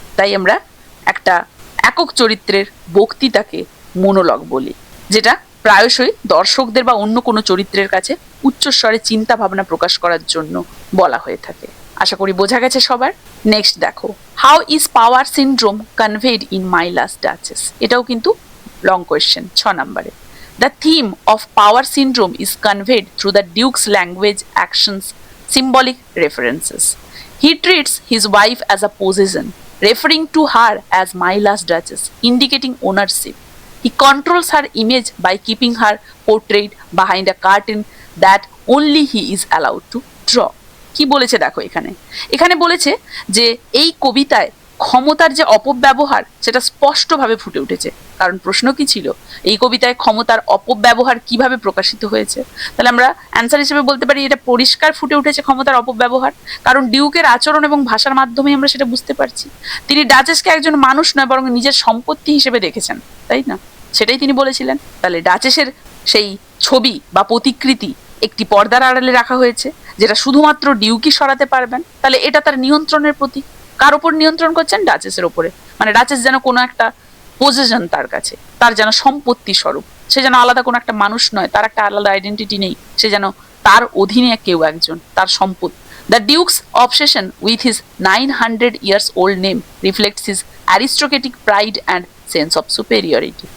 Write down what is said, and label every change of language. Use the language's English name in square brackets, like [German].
[Bangla] তাই আমরা একটা একক চরিত্রের বক্তৃতাকে মনোলগ বলি, যেটা প্রায়শই দর্শকদের বা অন্য কোনো চরিত্রের কাছে উচ্চস্বরে চিন্তা ভাবনা প্রকাশ করার জন্য বলা হয়ে থাকে। আশা করি বোঝা গেছে সবার। নেক্সট দেখো, [English] How is power syndrome conveyed in my last duchess. [Bangla] এটাও কিন্তু লং কোয়েশ্চেন, 6 নম্বরে। [English] The theme of power syndrome is conveyed through the Duke's language, actions, symbolic references. He treats his wife as a possession, referring to her as my last duchess, indicating ownership. He controls her image by keeping her portrait behind a curtain that only he is allowed to draw. [Bangla] কি বলেছে দেখো এখানে, এখানে বলেছে যে এই কবিতায় ক্ষমতার যে অপব্যবহার সেটা স্পষ্টভাবে ফুটে উঠেছে। কারণ প্রশ্ন কি ছিল, এই কবিতায় ক্ষমতার অপব্যবহার কিভাবে প্রকাশিত হয়েছে? তাহলে আমরা অ্যান্সার হিসেবে বলতে পারি এটা পরিষ্কার ফুটে উঠেছে ক্ষমতার অপব্যবহার, কারণ ডিউকের আচরণ এবং ভাষার মাধ্যমে আমরা সেটা বুঝতে পারছি। তিনি ডাচেসকে একজন মানুষ নয় বরং নিজের সম্পত্তি হিসেবে দেখেছেন, তাই না? সেটাই তিনি বলেছিলেন। তাহলে ডাচেসের সেই ছবি বা প্রতিকৃতি একটি পর্দার আড়ালে রাখা হয়েছে, যেটা শুধুমাত্র ডিউকই সরাতে পারবেন। তাহলে এটা তার নিয়ন্ত্রণের প্রতীক। কার ওপর নিয়ন্ত্রণ করছেন? ডাচেসের ওপরে। মানে ডাচেস যেন কোনো একটা পজেশন তার কাছে, তার যেন সম্পত্তি স্বরূপ, সে যেন আলাদা কোনো একটা মানুষ নয়, তার একটা আলাদা আইডেন্টিটি নেই, সে যেন তার অধীনে কেউ একজন, তার সম্পত্তি। [English] The duke's obsession with his 900 years old name reflects his aristocratic pride and sense of superiority.